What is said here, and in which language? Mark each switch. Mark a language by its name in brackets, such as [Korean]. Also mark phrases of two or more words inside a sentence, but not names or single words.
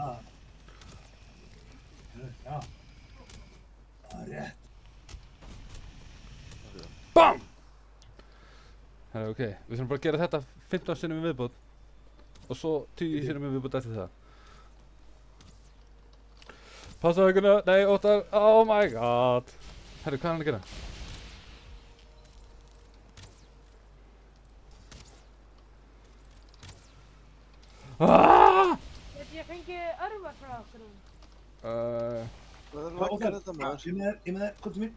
[Icelandic] Já. Það er rétt. BAM! Herra, ok. Við þurfum bara að gera þetta 15 sinnum í viðbót. Og svo 10 sinnum í viðbót eftir það. Passa aukuna. Nei, Óttar. [English] Oh my god. [Icelandic] Herru, hvað er hann að gera? Ah! Ég fengi örfa frá okkur. Það er Hvað ekki Óttar? þetta maður. Ég með þér, komdu mér.